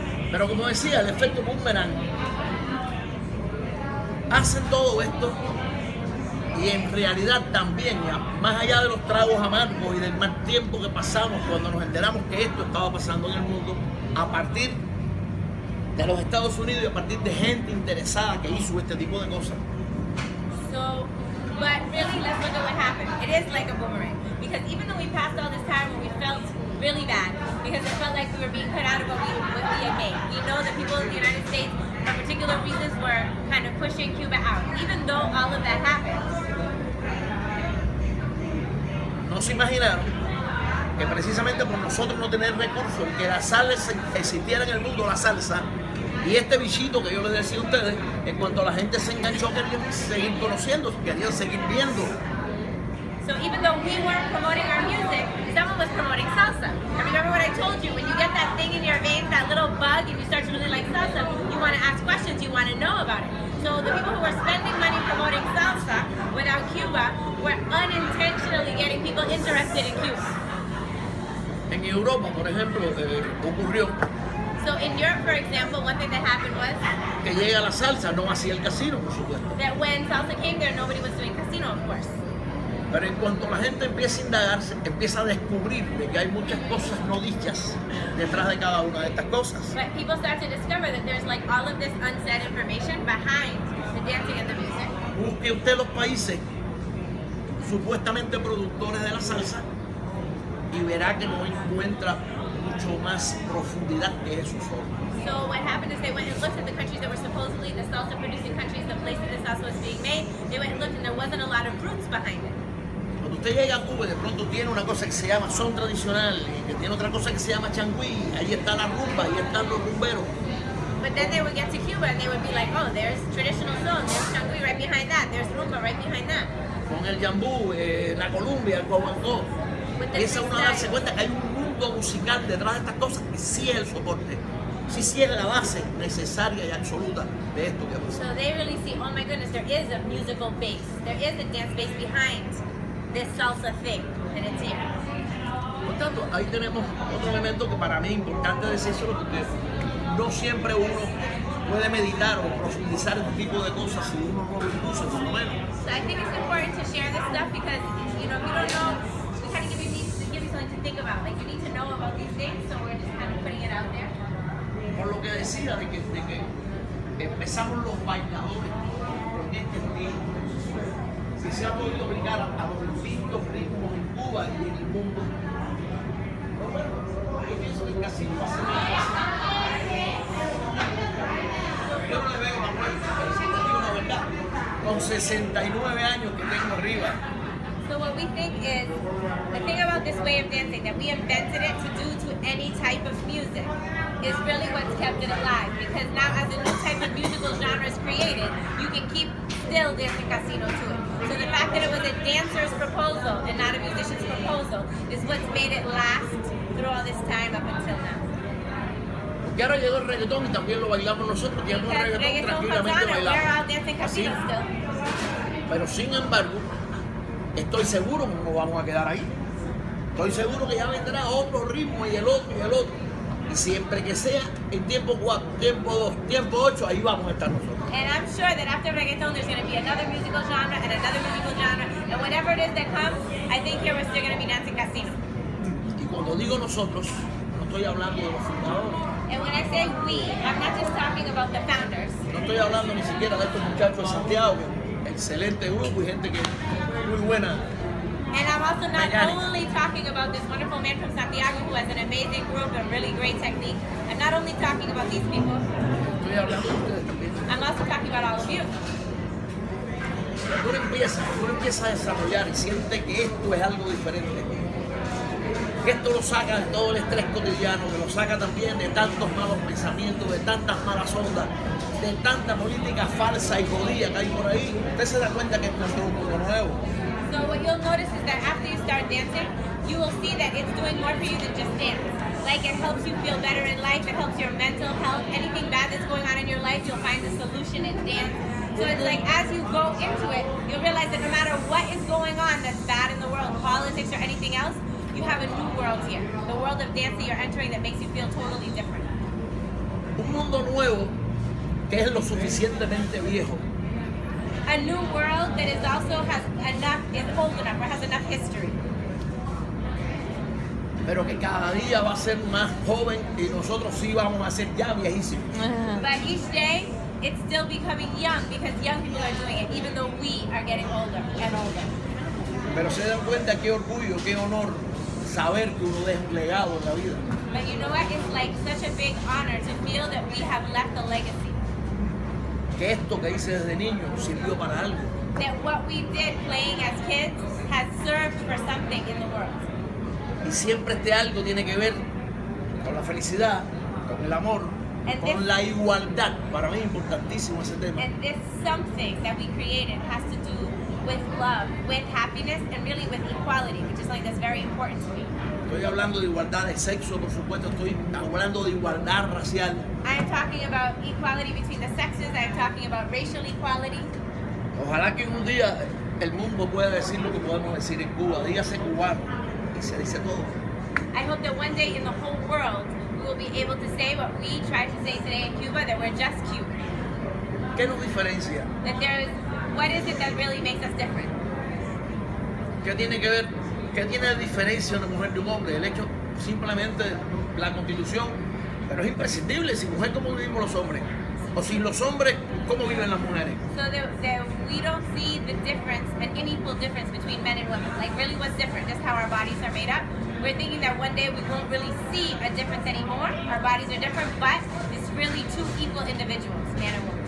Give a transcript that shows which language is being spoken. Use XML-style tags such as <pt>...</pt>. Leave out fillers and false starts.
<es>Pero como decía, el efecto boomerang. Hacen todo esto y en realidad también, más allá de los tragos amargos y del mal tiempo que pasamos cuando nos enteramos que esto estaba pasando en el mundo, a partir de los Estados Unidos y a partir de gente interesada que hizo este tipo de cosas.</es> <en>So, but really, let's look at what happened. It is like a boomerang. Because even though we passed all this time when we felt really bad, because it felt like we were being cut out of what we had made. We know that people in the United States, for particular reasons, were kind of pushing Cuba out. Even though all of that happened,</en> <es>No se imaginaron que precisamente por nosotros no tener recursos y que la salsa existiera en el mundo, la salsa, y este bichito que yo les decía a ustedes, en cuanto la gente se enganchó, querían seguir conociendo, querían seguir viendo.</es> <en>So even though we weren't promoting our music, someone was promoting salsa. And remember what I told you, when you get that thing in your veins, that little bug, and you start to really like salsa, you want to ask questions, you want to know about it. So the people who were spending money promoting salsa without Cuba were unintentionally getting people interested in Cuba.</en> <es>En Europa, por ejemplo, ocurrió</es> <en>So in Europe, for example, one thing that happened was</en> <es>que llega la salsa, no hacía el casino, por supuesto.</es> <en>that when salsa came there, nobody was doing casino, of course.</en> <es>Pero en cuanto la gente empieza a indagarse, empieza a descubrir de que hay muchas cosas no dichas detrás de cada una de estas cosas.</es> <en>But people start to discover that there's like all of this unsaid information behind the dancing and the music.</en> <es>Busque usted los países supuestamente productores de la salsa y verá que no encuentra mucho más profundidad que eso solo.</es> <en>So what happened is they went and looked at the countries that were supposedly the salsa producing countries, the places the salsa was being made. They went and looked and there wasn't a lot of roots behind it.</en> <es>Cuando usted llega a Cuba y de pronto tiene una cosa que se llama son tradicional y que tiene otra cosa que se llama changüí, ahí está la rumba, ahí están los rumberos.</es> <en>But then they would get to Cuba and they would be like, oh, there's traditional son, there's changui right behind that, there's rumba right behind that.</en> <es>Con el jambú, la Columbia, el guaguancó. Empieza uno a darse cuenta que hay un mundo musical detrás de estas cosas que sí es el soporte, sí es la base necesaria y absoluta de esto que pasa.</es> <en>So they really see, oh my goodness, there is a musical base, there is a dance base behind this salsa thing, and it's here.</en> <es>Por tanto, ahí tenemos otro elemento que para mí es importante decírselo porque no siempre uno puede meditar o profundizar este tipo de cosas si uno no lo induce, por lo menos.</es> <en>So I think it's important to share this stuff because, you know, if you don't know, we kind of give you something to think about. Like, you need to know about these things, so we're just kind of putting it out there.</en> <es>Por lo que decía de que empezamos los bailadores en este estilo, si se ha podido aplicar a los distintos ritmos en Cuba y en el mundo, pero bueno, yo pienso que casi no hace nada. Yo no le veo la vuelta, pero si te digo la verdad, con 69 años que tengo arriba.</es> <en>So what we think is, the thing about this way of dancing, that we invented it to do to any type of music, is really what's kept it alive. Because now as a new type of musical genre is created, you can keep still dancing casino to it. So the fact that it was a dancer's proposal and not a musician's proposal is what's made it last through all this time up until now.</en> <es>Porque ahora llegó el reggaetón y también lo bailamos nosotros, que el</es> <en>Because</en> <es>reggaetón</es> <en>reggaeton comes</en> <es>tranquilamente</es> <en>on and we're</en> <es>bailamos.</es> <en>out dancing casino</en> <es>Así.</es> <en>still.</en> <es>Pero sin embargo, estoy seguro que no vamos a quedar ahí. Estoy seguro que ya vendrá otro ritmo y el otro y el otro. Y siempre que sea en tiempo 4, tiempo 2, tiempo 8, ahí vamos a estar nosotros.</es> <en>And I'm sure that after reggaeton, there's going to be another musical genre and another musical genre. And whatever it is that comes, I think here we're still going to be dancing casino.</en> <es>Y cuando digo nosotros, no estoy hablando de los fundadores.</es> <en>And when I say we, I'm not just talking about the founders.</en> <es>No estoy hablando ni siquiera de estos muchachos de Santiago, excelente grupo y gente que muy buena.</es> <en>And I'm also not Mechanics. only talking about this wonderful man from Santiago who has an amazing group and really great technique. I'm not only talking about these people,</en> <es>Estoy hablando de ustedes también.</es> <en>I'm also talking about all of you.</en> <es>Cuando uno empieza a desarrollar y siente que esto es algo diferente, que esto lo saca de todo el estrés cotidiano, que lo saca también de tantos malos pensamientos, de tantas malas ondas, de tanta política falsa y jodida que hay por ahí, usted se da cuenta que encontró un mundo nuevo.</es> <en>So what you'll notice is that after you start dancing, you will see that it's doing more for you than just dance. Like it helps you feel better in life, it helps your mental health. Anything bad that's going on in your life, you'll find the solution in dance. So it's like as you go into it, you'll realize that no matter what is going on that's bad in the world, politics or anything else, you have a new world here. The world of dance that you're entering that makes you feel totally different.</en> <es>Un mundo nuevo que es lo suficientemente viejo</es> <en>A new world that is also is old enough or has enough history.</en> <es>pero que cada día va a ser más joven y nosotros sí vamos a ser ya viejísimos.</es> <en>But each day, it's still becoming young because young people are doing it, even though we are getting older and older.</en> <es>Pero se dan cuenta qué orgullo, qué honor saber que uno deja un legado en la vida.</es> <en>But you know what? It's like such a big honor to feel that we have left a legacy.</en> <es>Que esto que hice desde niño sirvió para algo.</es> <en>That what we did playing as kids has served for something in the world.</en> <es>Y siempre este algo tiene que ver con la felicidad, con el amor, con la igualdad. Para mí es importantísimo ese tema.</es> <en>And this something that we created has to do with love, with happiness, and really with equality, which is something that's very important to me.</en> <es>Estoy hablando de igualdad de sexo, por supuesto, estoy hablando de igualdad racial.</es> <en>I am talking about equality between the sexes. I am talking about racial equality.</en> <es>Ojalá que un día el mundo pueda decir lo que podemos decir en Cuba. Dígase cubano y se dice todo.</es> <en>I hope that one day in the whole world we will be able to say what we try to say today in Cuba, that we're just Cuban.</en> <es>¿Qué nos diferencia?</es> <en>That there is, what is it that really makes us different?</en> <es>¿Qué tiene que ver? ¿Qué tiene de diferencia una mujer de un hombre? El hecho simplemente la Constitución, pero es imprescindible. Sin mujer, ¿cómo vivimos los hombres? O sin los hombres, ¿cómo viven las mujeres?</es> <en>So that we don't see the difference, an unequal difference between men and women. Like really what's different, just how our bodies are made up. We're thinking that one day we won't really see a difference anymore. Our bodies are different, but it's really two equal individuals, man and woman.</en>